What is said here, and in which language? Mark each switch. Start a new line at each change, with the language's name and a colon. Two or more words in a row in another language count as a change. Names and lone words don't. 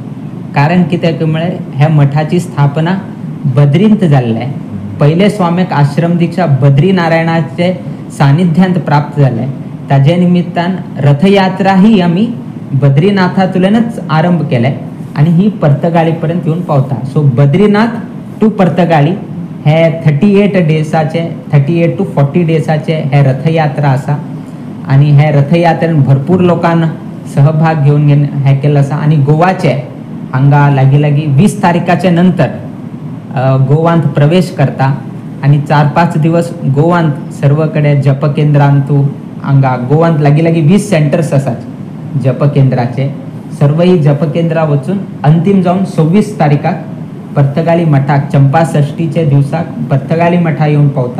Konkani: कारण कित्याक म्हळ्यार ह्या मठाची स्थापना बद्रींत जाल्ले पहिले स्वाम्याक आश्रम दीक्षा बद्रीनारायणाचे सानिध्यांत प्राप्त झाले. ताजे निमित्तान रथयात्रा ही आम्ही बद्रीनाथातूनच आरंभ केले आणि ही पर्तगाळी पर्यंत येऊन पावता. सो बद्रीनाथ टू पर्तगाळी हे 38 डेसाचे 38 to 40 डेसाचे हे रथयात्रा असा आणि हे रथयात्रेन भरपूर लोकांना सहभाग घेऊन हे केलं असा. आणि गोवाचे हांगा लागी 20 तारखेच्या नंतर गोवांत प्रवेश करता आणि 4-5 दिवस गोवांत सर्वकडे जप केंद्रांतू हांगा गोवांत लागी 20 सेंटर्स आसात जप केंद्राचे. सर्व ही जप केंद्रा वचून अंतिम जाऊन 26 तारखेक पर्तगाळी मठाक चंपा षष्टीचे दिवसाक पर्तगाळी मठा येऊन पावता.